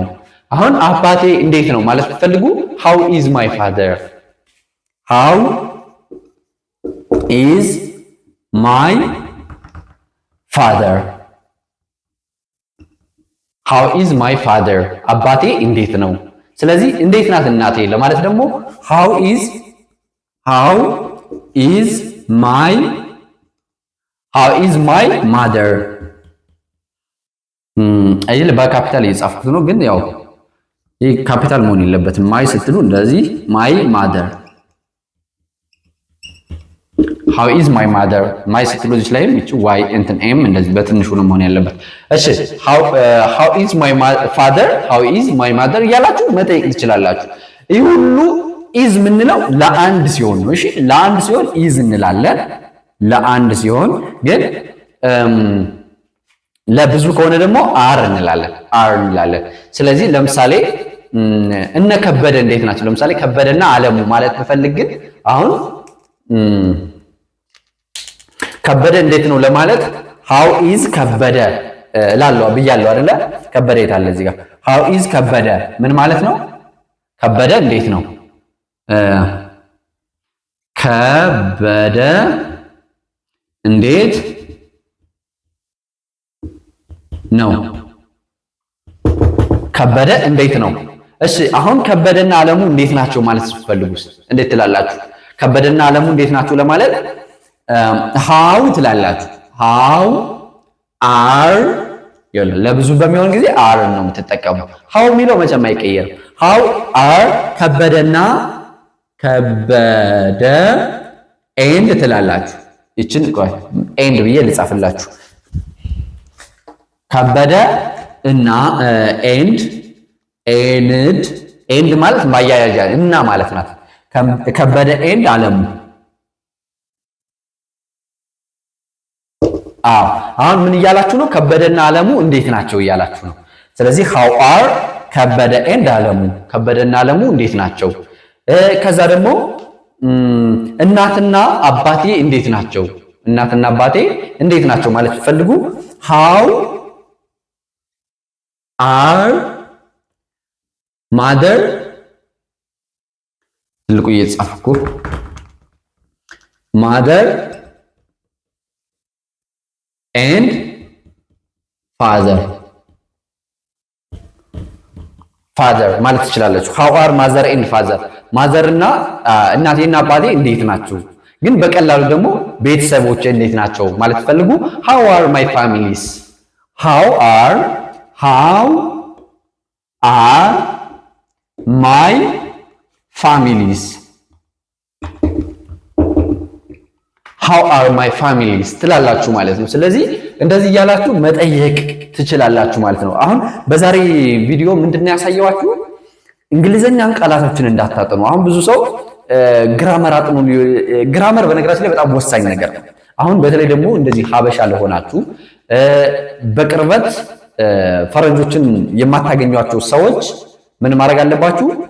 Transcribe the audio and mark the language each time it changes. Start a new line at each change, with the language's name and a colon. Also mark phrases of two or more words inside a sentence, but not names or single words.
Amharic: አሁን አባቴ እንዴት ነው ማለት ብትፈልጉ
English: how is my father፣ how is my father፣ how is my father።
Amharic: አባቴ እንዴት ነው? ስለዚህ እንዴት ናት እናቴ ለማለት ደግሞ
English: how is my mother
Amharic: አይል በካፒታል እየጻፍኩት ነው፣ ግን ያው ይሄ ካፒታል መሆን የለበትም። ማይ ስትሉ እንደዚህ
English: my mother how is my mother
Amharic: ማይ ስትሉ እዚህ ላይም እቺ y እንትን m እንደዚህ በትንሹ ነው መሆን ያለበት። እሺ
English: how is my father how is my mother
Amharic: እያላችሁ መጠየቅ ትችላላችሁ። ይህ ሁሉ is ምንለው ለአንድ ሲሆን ነው። እሺ ለአንድ ሲሆን is እንላለን። ለአንድ ሲሆን ግን ለብዙ ከሆነ ደግሞ are እንላለን። ስለዚህ ለምሳሌ እነ ከበደ እንዴት ናቸው? ለምሳሌ ከበደና አለሙ ማለት ብፈልግ ግን አሁን ከበደ እንዴት ነው ለማለት
English: how is
Amharic: ከበደ እላለሁ ብያለሁ አይደለ? ከበደ የት አለ እዚህ ጋር?
English: how is
Amharic: ከበደ ምን ማለት ነው? ከበደ እንዴት ነው? ከበደ እንዴት ነው? ከበደ እንዴት ነው? እሺ አሁን ከበደና አለሙ እንዴት ናቸው ማለት ስትፈልጉስ እንዴት ትላላችሁ? ከበደና አለሙ እንዴት ናቸው ለማለት how ትላላችሁ።
English: how are
Amharic: ለብዙ በሚሆን ጊዜ are ነው የምትጠቀሙ። how የሚለው መቼም አይቀየርም።
English: how are
Amharic: ከበደ and ትላላችሁ። ይችን ቆይ and ብዬ ልጻፍላችሁ። ከበደ እና and ማለት ማያያዣ እና ማለት ናት። ከበደ and አለሙ። አሁን ምን እያላችሁ ነው? ከበደና አለሙ እንዴት ናቸው እያላችሁ ነው። ስለዚህ
English: how are ከበደ and አለሙ፣
Amharic: ከበደና አለሙ እንዴት ናቸው? ከዛ ደግሞ እናትና አባቴ እንዴት ናቸው? እናትና አባቴ እንዴት ናቸው ማለት ፈልጉ
English: how are mother
Amharic: ትልቁ እየጻፍኩ
English: mother and father
Amharic: ማለት ትችላላችሁ።
English: how are mother and father mother
Amharic: እና እናቴና አባቴ እንዴት ናቸው? ግን በቀላሉ ደግሞ ቤተሰቦቼ እንዴት ናቸው ማለት ፈልጉ
English: how are my families how are my families how are my families
Amharic: ትላላችሁ ማለት ነው። ስለዚህ እንደዚህ እያላችሁ መጠየቅ ትችላላችሁ ማለት ነው። አሁን በዛሬ ቪዲዮ ምንድነው ያሳየዋችሁ? እንግሊዘኛን ቃላቶችን እንዳታጠኑ። አሁን ብዙ ሰው ግራመር አጥኑ። ግራመር በነገራችን ላይ በጣም ወሳኝ ነገር ነው። አሁን በተለይ ደግሞ እንደዚህ ሀበሻ ለሆናችሁ በቅርበት ፈረንጆችን የማታገኟቸው ሰዎች ምን ማድረግ አለባችሁ?